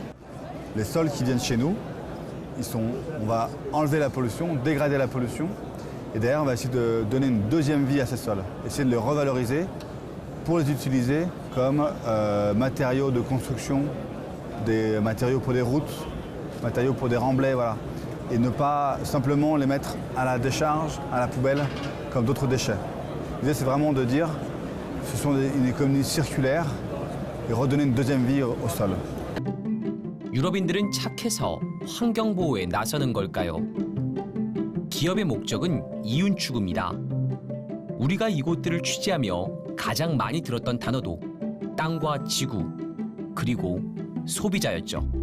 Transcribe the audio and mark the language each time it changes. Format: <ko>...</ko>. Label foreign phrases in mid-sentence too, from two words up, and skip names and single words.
<fr>Les sols qui viennent chez nous, on va enlever la pollution, dégrader la pollution, et derrière on va essayer de donner une deuxième vie à ces sols, essayer de les revaloriser pour les utiliser comme matériaux de construction, des matériaux pour des routes, matériaux pour des remblais, voilà. Et ne pas simplement les mettre à la décharge, à la poubelle, comme d'autres déchets. L'idée, c'est vraiment de dire ce sont une économie circulaire et redonner une deuxième vie au sol.</fr> <ko>유럽인들은 착해서 환경 보호에 나서는 걸까요? 기업의 목적은 이윤 추구입니다. 우리가 이곳들을 취재하며 가장 많이 들었던 단어도 땅과 지구, 그리고 소비자였죠.</ko>